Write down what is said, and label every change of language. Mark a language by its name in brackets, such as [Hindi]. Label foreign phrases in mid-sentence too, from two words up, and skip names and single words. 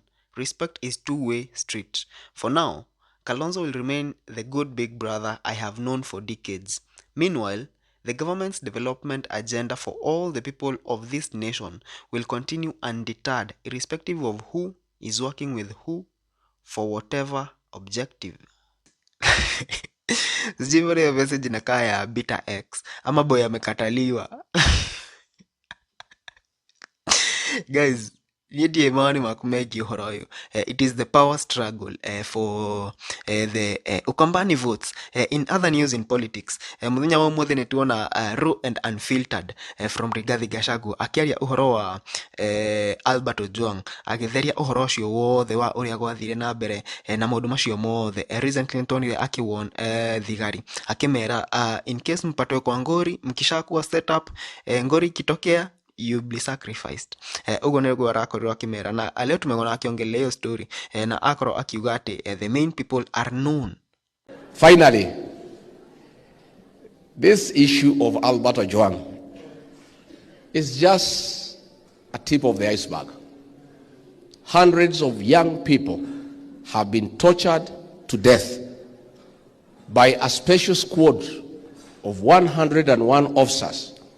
[English] Respect is two-way street. For now, Kalonzo will remain the good big brother I have known for decades. Meanwhile, the government's development agenda for all the people of this nation will continue undeterred, irrespective of who is working with who for whatever objective. [Swahili] Sijui ya message inakaa ya Beta X ama boy amekataliwa. [English] Guys, [Kikuyu] Niĩ mawoni maku megiĩ ũhoro ũyũ. [English] It is the power struggle for the Ukambani votes. In other news in politics, [Kikuyu] mũthenya wa ũmũthĩ nĩ tuona [English] raw and unfiltered [Kikuyu] from Rigathi Gachagua akĩaria ũhoro wa Albert Ojwang agĩtheria ũhoro ũcio wothe wa ũrĩa gwathire na mbere na maũndũ macio mothe. [Swahili] Recently [Kikuyu] nĩtuonire akĩwarn thigari akĩmera [English] in case [Swahili] mpatwe kwa ngori mkishakuwa [English] set up [Swahili] ngori ikitokea [English] you be sacrificed. [Kikuyu] Ugo nĩguo arakorirwo akĩmera na [Swahili] leo tumegona akiongelea hiyo story [Kikuyu] na akorwo akiuga atĩ [English] the main people are known. Finally, this issue of Albert Ojwang is just a tip of the iceberg. Hundreds of young people have been tortured to death by a special squad of 101 officers